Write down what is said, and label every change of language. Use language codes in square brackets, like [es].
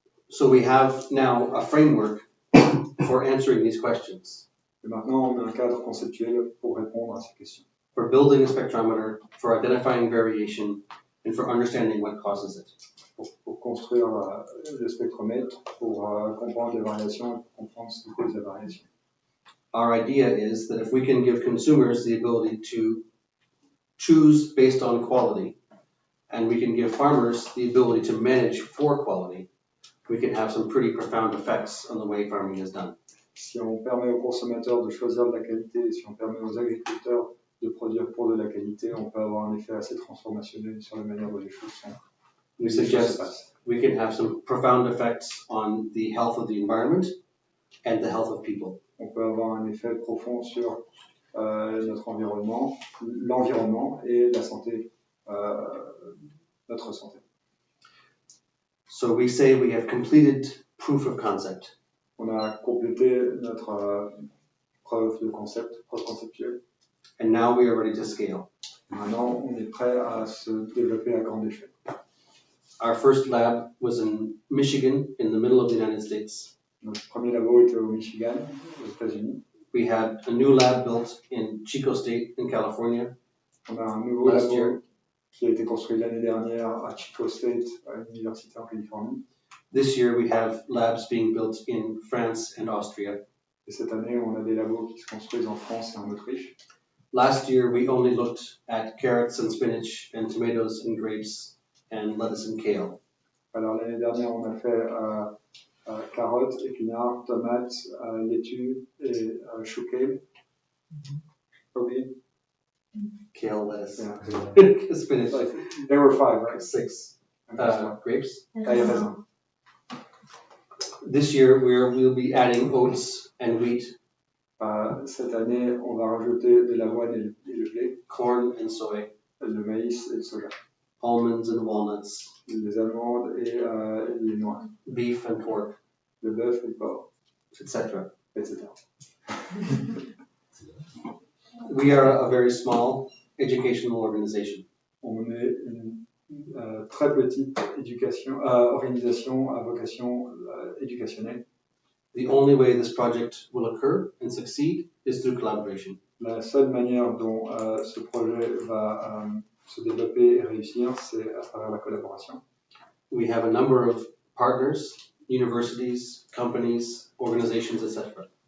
[en] So we have now a framework for answering these questions. [fr] Et maintenant, on a un cadre conceptuel pour répondre à ces questions. [en] For building a spectrometer, for identifying variation, and for understanding what causes it. [fr] Pour construire le spectromètre, pour comprendre les variations et pour comprendre ce qui cause la variation. [en] Our idea is that if we can give consumers the ability to choose based on quality, and we can give farmers the ability to manage for quality, we can have some pretty profound effects on the way farming is done. [fr] Si on permet aux consommateurs de choisir de la qualité, et si on permet aux agriculteurs de produire pour de la qualité, on peut avoir un effet assez transformationnel sur la manière dont les choses sont. [en] We suggest we can have some profound effects on the health of the environment and the health of people. [fr] On peut avoir un effet profond sur notre environnement, l'environnement et la santé, notre santé. [en] So we say we have completed proof of concept. [fr] On a complété notre preuve conceptuelle. [en] And now we are ready to scale. [fr] Maintenant, on est prêt à se développer à grande échelle. [en] Our first lab was in Michigan, in the middle of the United States. [fr] Notre premier labo était au Michigan, aux États-Unis. [en] We had a new lab built in Chico State, in California. [fr] On a un nouveau [en] Last [fr] labo [en] year. [fr] qui a été construit l'année dernière à Chico State, à l'université en Californie. [en] This year we have labs being built in France and Austria. [fr] Et cette année, on a des labos qui se construisent en France et en Autriche. [en] Last year we only looked at carrots and spinach and tomatoes and grapes and lettuce and kale. [fr] Alors l'année dernière, on a fait carottes, épinards, tomates, laitue et chou kale. [en] Okay. Kale, lettuce, Yeah. spinach, There were 5, right? 6 And that's one. grapes. [fr] Raisin. [en] This year we'll be adding oats and wheat, [fr] Cette année, on va rajouter de l'avoine et le blé, [en] corn and soy. [fr] le maïs et le soja. [en] almonds and walnuts, [fr] les amandes et les noix, [en] beef and pork, [fr] le bœuf et le porc, [en] etc. [fr] etc. [en] We are a very small educational organization. [fr] On est une très petite organisation à vocation éducationnelle. [en] The only way this project will occur and succeed is through collaboration. [fr] La seule manière dont ce projet va se développer et réussir, c'est à travers la collaboration. [en] We have a number of partners, universities, companies, organizations, etc.